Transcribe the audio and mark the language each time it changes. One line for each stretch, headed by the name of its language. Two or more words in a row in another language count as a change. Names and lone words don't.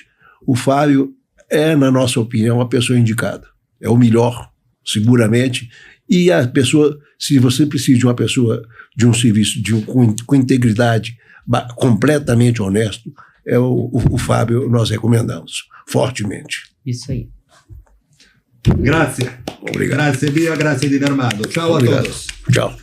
Portuguese: O Fábio é, na nossa opinião, a pessoa indicada. É o melhor, seguramente, e a pessoa, se você precisa de uma pessoa, de um serviço com integridade, completamente honesto, o Fábio nós recomendamos fortemente. Isso aí.
Italian: Grazie.
Portuguese: Obrigado.
Italian: Grazie Bia, grazie Dilermando.
Portuguese: Ciao a todos.
Italian: Ciao.